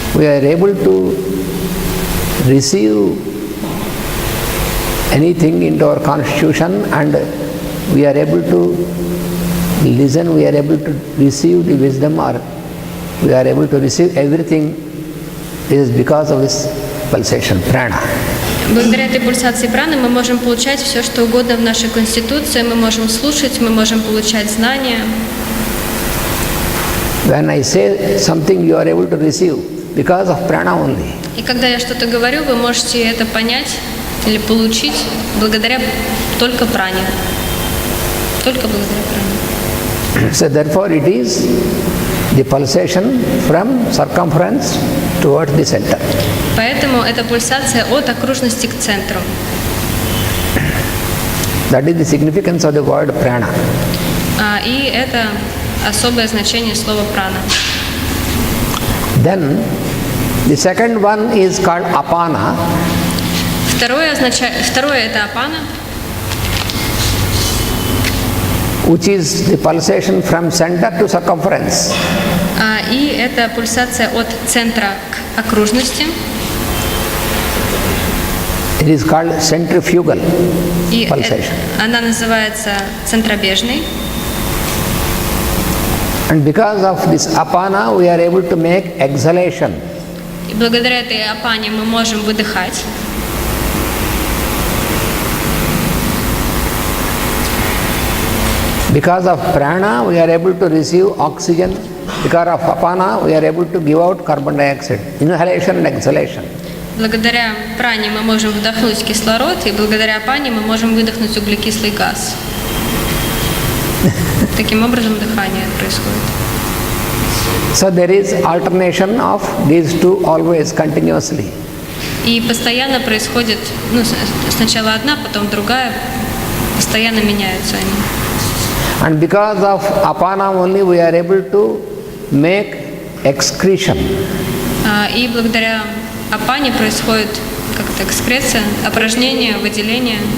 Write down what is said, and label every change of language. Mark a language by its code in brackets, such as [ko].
[en] we are able to receive anything into our constitution, and we are able to listen, we are able to receive the wisdom, or we are able to receive everything. This is because of this pulsation, prana. [ru] Благодаря этой пульсации праны мы можем получать все, что угодно в нашей конституции, мы можем слушать, мы можем получать знания. [en] When I say something, you are able to receive because of prana only. [ru] И когда я что-то говорю, вы можете это понять или получить благодаря только пране. Только благодаря пране. [en] So therefore it is the pulsation from circumference towards the center. [ru] Поэтому это пульсация от окружности к центру. [en] That is the significance of the word prana. [ru] И это особое значение слова прана. [en] Then the second one is called apana. [ru] Второе это апана, [en] which is the pulsation from center to circumference. [ru] И это пульсация от центра к окружности. [en] It is called centrifugal pulsation. [ru] Она называется центробежной. [en] And because of this apana, we are able to make exhalation. [ru] И благодаря этой апане мы можем выдыхать. [en] Because of prana, we are able to receive oxygen. Because of apana, we are able to give out carbon dioxide. Inhalation and exhalation. [ru] Благодаря пране мы можем вдохнуть кислород, и благодаря апане мы можем выдохнуть углекислый газ. Таким образом дыхание происходит. [en] So there is alternation of these two always continuously. [ru] И постоянно происходит, сначала одна, потом другая, постоянно меняются они. [en] And because of apana only we are able to make excretion. [ru] И благодаря апане происходит как-то экскреция, опорожнение, выделение.